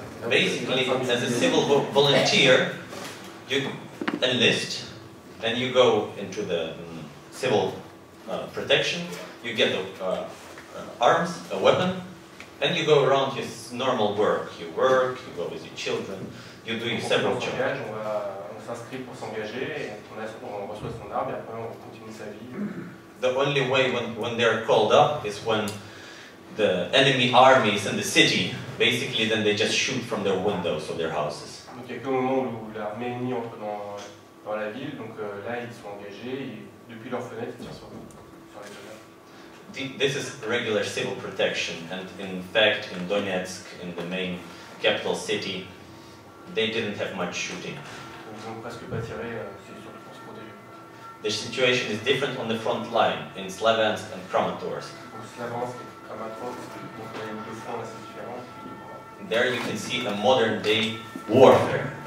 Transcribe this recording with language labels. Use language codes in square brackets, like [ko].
[en] Basically, as a civil volunteer, you enlist, and you go into the civil protection. You get arms, a weapon, and you go around your normal work. You work, you go with your children, you do several jobs. [fr] On s'inscrit pour s'engager, et on reçoit son arme et après on continue sa vie. [en] The only way when they're called up is when the enemy army is in the city. Basically, then they just shoot from their windows of their houses. [fr] Donc il n'y a qu'au moment où l'armée ennemie entre dans la ville, donc là ils sont engagés et depuis leur fenêtre ils tirent sur les soldats. [en] This is regular civil protection, and in fact, in Donetsk, in the main capital city, they didn't have much shooting. [fr] Ils n'ont presque pas tiré, c'est surtout pour se protéger. [en] The situation is different on the front line in Slaviansk and Kramatorsk. [fr] Donc Slaviansk et Kramatorsk, donc les deux fronts assez différents. [en] There you can see a modern day warfare.